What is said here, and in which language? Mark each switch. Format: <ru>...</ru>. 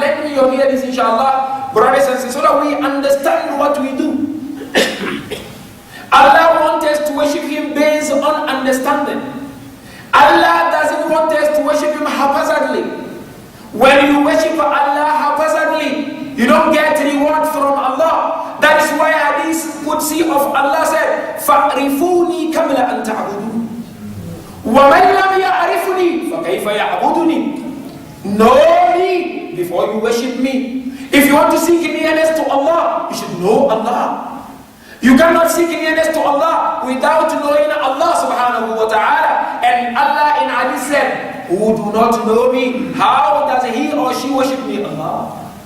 <en>Let me hear this inshallah, brothers and sisters, so that we understand what we do. Allah wants us to worship Him based on understanding. Allah doesn't want us to worship Him haphazardly. When you worship Allah haphazardly, you don't get reward from Allah. That is why Hadith Qudsi of Allah said,</en> <ar>فَأْرِفُونِي قَبْلَ أَن تَعْبُدُونِ وَمَنْ لَمْ يَعْرِفُنِي فَكَيْفَ يَعْبُدُنِي.</ar> <en>Know me before you worship me. If you want to seek nearness to Allah, you should know Allah. You cannot seek nearness to Allah without knowing Allah subhanahu wa ta'ala. And Allah in Hadith said, who do not know me, how does he or she worship me? Allah.</en>